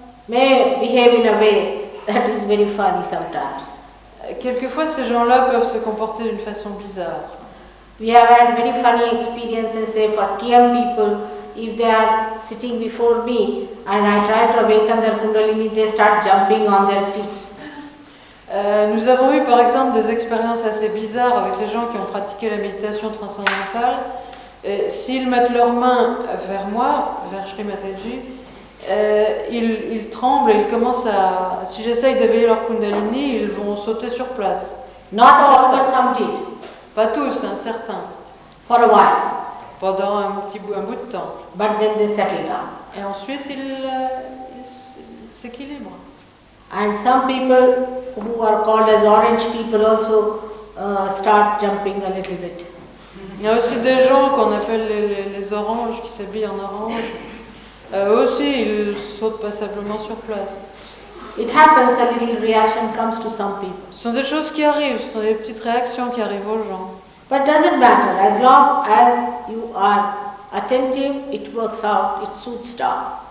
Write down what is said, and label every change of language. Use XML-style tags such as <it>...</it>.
<en>may behave in a way that is very funny sometimes.</en> <fr>quelquefois ces gens-là peuvent se comporter d'une façon bizarre.</fr> <en>We have had very funny experiences, say for TM people, if they are sitting before me and I try to awaken their Kundalini, they start jumping on their seats.</en> <fr>Nous avons eu par exemple des expériences assez bizarres avec les gens qui ont pratiqué la méditation transcendantale. S'ils mettent leurs mains vers moi, vers Sri Mataji, ils tremblent et ils commencent à... Si j'essaye d'éveiller leur Kundalini, ils vont sauter sur place.</fr> <en>Not all, but some did.</en> <fr>Pas tous, hein, certains.</fr> <en>For a while.</en> <fr>Pendant un bout de temps.</fr> <en>But then they settle down.</en> <fr>Et ensuite, ils s'équilibrent.</fr> <en>And some people who are called as orange people also start jumping a little bit.</en> <fr>Il y a aussi des gens qu'on appelle les oranges, qui s'habillent en orange. Eux aussi, ils sautent passablement sur place.</fr> <en>It happens, a little reaction comes to some people.</en> <fr>Ce sont des choses qui arrivent, ce sont des petites réactions qui arrivent aux gens.</fr> <en>But doesn't matter, as long as you are attentive, it works out, it suits down.</en>